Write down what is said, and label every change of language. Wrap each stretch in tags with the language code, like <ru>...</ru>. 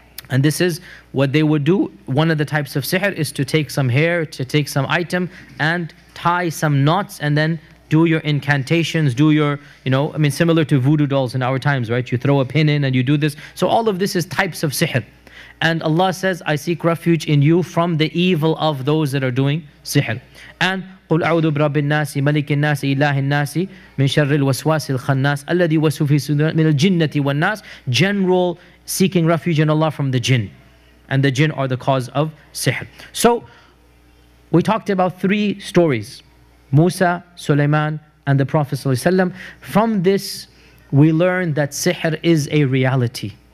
<en>And this is what they would do. One of the types of sihr is to take some hair, to take some item and tie some knots and then do your incantations, do your, similar to voodoo dolls in our times, right? You throw a pin in and you do this. So all of this is types of sihr. And Allah says, I seek refuge in you from the evil of those that are doing sihr.</en> <ar>And قل أعوذ برب الناس ملك الناس إله الناس من شر الوسواس الخناس الذي يوسوس في صدور من الجنة والناس.</ar> <en>General seeking refuge in Allah from the jinn. And the jinn are the cause of sihr. So, we talked about 3 stories. Musa, Sulaiman, and the Prophet ﷺ. From this, we learn that sihr is a reality.</en>